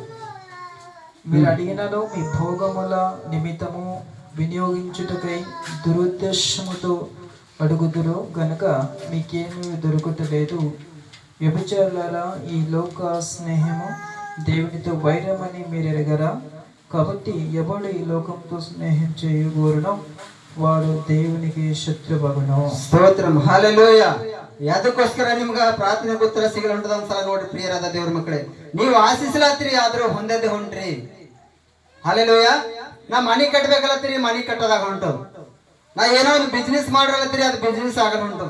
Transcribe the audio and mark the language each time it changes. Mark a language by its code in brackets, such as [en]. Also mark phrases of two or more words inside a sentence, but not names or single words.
[te] మీరు అడిగినను మీ భోగముల నిమిత్తము వినియోగించుటకై దురుద్దేశముతో అడుగుదురు గనుక మీకేమీ దొరుకుటలేదు. వ్యభిచారులారా, ఈ లోక స్నేహము దేవునితో వైరమని మీరు ఎరగరా? కాబట్టి ఎవడు ఈ లోకంతో స్నేహం చేయగోరునో వాడు దేవునికి ಶತ್ರುವಗುನು. [kn] ಸ್ತೋತ್ರಂ. ಹಲ್ಲೆಲೂಯಾ. ಯಾದಕ್ಕೋಸ್ಕರ ನಿಮ್ಗ ಪ್ರಾರ್ಥನೆ ಉತ್ತರ ಸಿಗಲ್ಲ ಹೊಂಟದ ಒಂದ್ಸಲ ನೋಡ್ರಿ ಪ್ರಿಯರಾದ ದೇವ್ರ ಮಕ್ಕಳೇ. ನೀವು ಆಶಿಸ್ಲಾತ್ರಿ, ಆದ್ರೂ ಹೊಂದದೆ ಹೊಂಟ್ರಿ. ಹಲ್ಲೆಲೂಯಾ. ನಾ ಮನಿ ಕಟ್ಬೇಕಲ್ಲತ್ತೀರಿ, ಮನಿ ಕಟ್ಟೋದಾಗ ಹೊಂಟು. ನಾ ಏನೋ ಒಂದು ಬಿಸ್ನೆಸ್ ಮಾಡ್ರಲ್ಲತ್ತೀರಿ, ಅದು ಬಿಸ್ನೆಸ್ ಆಗಲ್ಲ ಹೊಂಟು.